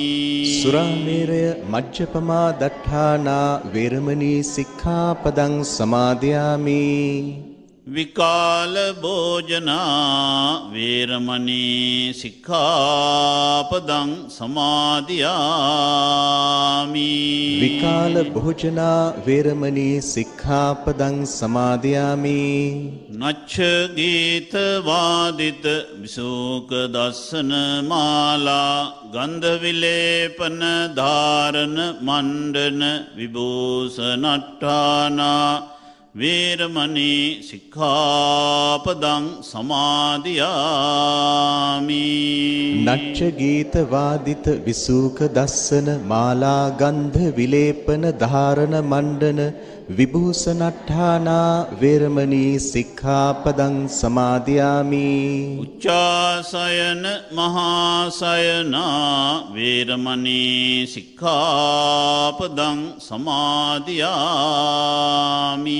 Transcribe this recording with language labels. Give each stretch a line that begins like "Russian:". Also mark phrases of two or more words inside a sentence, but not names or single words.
Pali: සුරාමේරය මජ්ජපමා දට්ඨානා වේරමණී සික්ඛාපදං සමාදියාමි විකාල භෝජනා වේරමණී සික්ඛාපදං සමාදියාමි. විකාල භෝජනා වේරමණී සික්ඛාපදං සමාදියාමි. නච්ච ගීත වාදිත විසෝක දස්සන මාලා ගන්ධ විලේපන ධාරණ මණ්ඩන විභූෂණට්ඨානා වේරමණී සික්ඛාපදං සමාදියාමි. නච්ච ගීත වාදිත විසූක දස්සන මාලා ගන්ධ විලේපන ධාරණ මණ්ඩන විභූෂණට්ඨානා වේරමණී සික්ඛාපදං සමාදියාමි. උච්චාසයන මහාසයනා වේරමණී සික්ඛාපදං සමාදියාමි.